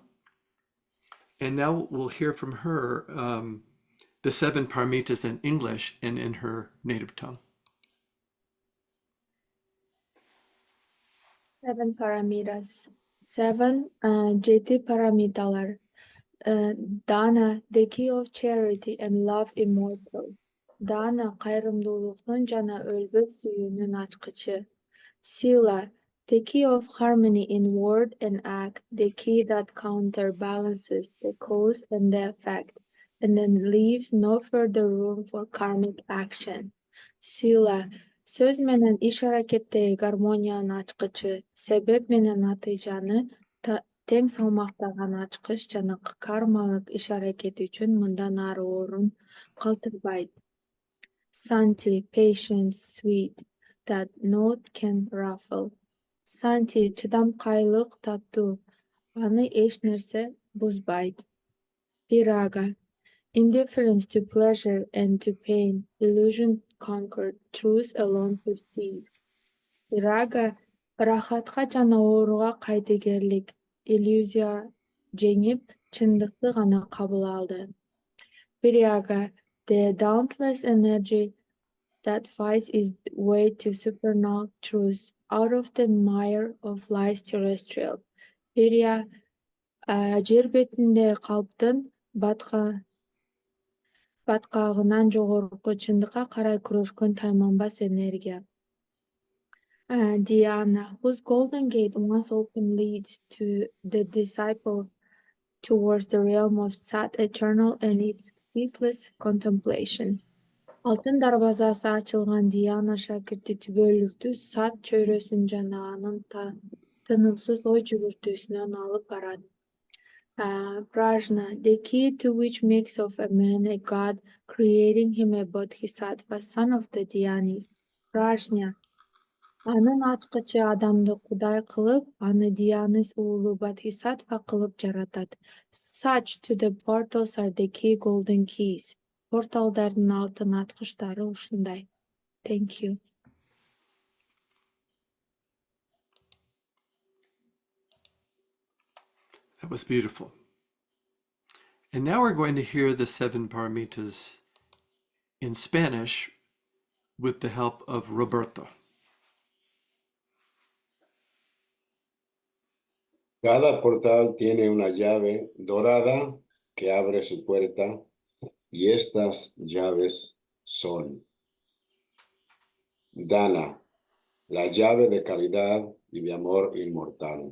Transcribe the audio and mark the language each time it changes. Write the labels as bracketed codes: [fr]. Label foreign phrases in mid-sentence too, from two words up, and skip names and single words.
[en] And now we'll hear from her the 7 paramitas in English and in her native tongue. 7 paramitas. [ky] 7 жети парамиталар. [en] Dana, the key of charity and love immortal. [ky] Dana, kayrımdуулуктун жана өлбөс сүйүүнүн ачкычы. [en] Sila, the key of harmony in word and act, the key that counterbalances the cause and the effect, and then leaves no further room for karmic action. [ky] Sila, сөз менен иш аракеттеги гармониянын ачкычы, себеп менен натыйжаны тең салмактаган ачкыч жана кармалык иш аракет үчүн мындан ары орун калтырбайт. [en] Santi, patient, sweet, that note can ruffle. [ky] Santi, чыдамкайлык таттуу, аны эч нерсе бузбайт. [en] Viraga, indifference to pleasure and to pain, illusion conquered, truth alone perceived. [ky] Viraga, рахатка жана ооруга кайдыгерлик, иллюзия жеңип, чындыкты гана кабыл алды. [en] Viraga, the dauntless energy that fights its way to supernal truth out of the mire of lies terrestrial. [ky] Virya, жер бетинде калптын баткагынан жогорку чындыкка карай күрөшкөн тайманбас энергия. [en] Diana, whose golden gate once open leads to the disciple towards the realm of Sat eternal and its ceaseless contemplation. [ky] Алтын дарбазасы ачылган Диана шакирти түбөлүктүү Сат чөйрөсүн жана анын тынымсыз ой жүгүртүүсүнөн алып барат. [en] Prajna, the key to which makes of a man a god, creating him a bodhisattva, son of the Dhyanis. [ky] Prajna, анын ачкычы адамды кудай кылып, аны Dhyanis уулу bodhisattva кылып жаратат. [en] Such to the portals are the key golden keys. [ky] Порталдардын алтын ачкычтары ушундай. [en] Thank you. That was beautiful. And now we're going to hear the 7 paramitas in Spanish with the help of Roberto. [es] Cada portal tiene una llave dorada que abre su puerta y estas llaves son Dana, la llave de caridad y de amor inmortal.